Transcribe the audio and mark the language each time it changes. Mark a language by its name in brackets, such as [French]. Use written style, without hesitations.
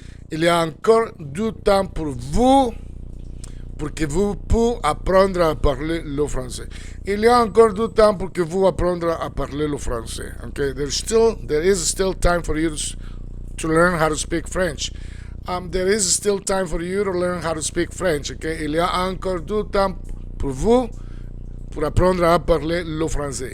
[French] Il y a encore du temps pour que vous puissiez apprendre à parler le français. Il y a encore du temps pour que vous apprendre à parler le français. [English] Okay, there is still time for you to learn how to speak French. There is still time for you to learn how to speak French. [French] Okay, il y a encore du temps pour vous pour apprendre à parler le français.